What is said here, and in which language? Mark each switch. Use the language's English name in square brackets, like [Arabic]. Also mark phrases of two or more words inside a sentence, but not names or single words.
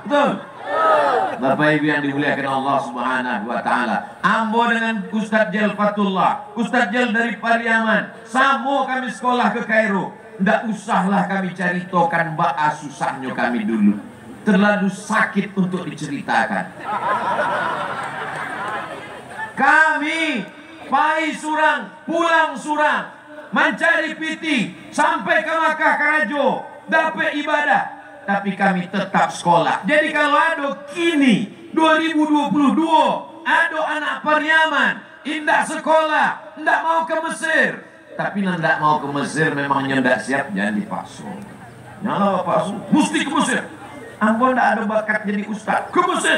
[Indonesian] Betul? Bapak Ibu yang dimuliakan [Arabic] الله سبحانه وتعالى, [Indonesian] ambo dengan Ustadz Jel Fatullah, Ustadz Jel dari Pariaman, sama kami sekolah ke Kairo. Tidak usahlah kami ceritakan baa susahnya kami dulu, terlalu sakit untuk diceritakan. [Minangkabau] Kami pai surang, pulang surang, mencari piti sampai ke Makkah Karajo, [Indonesian] dapat ibadah, tapi kami tetap sekolah. Jadi kalau ada kini 2022 ada anak Pariaman indah sekolah, ndak mau ke Mesir, tapi ndak mau ke Mesir memangnya ndak siap, jangan dipaksa. Nyala paksa, mesti ke Mesir. Ambo ndak ada bakat jadi ustaz, ke Mesir.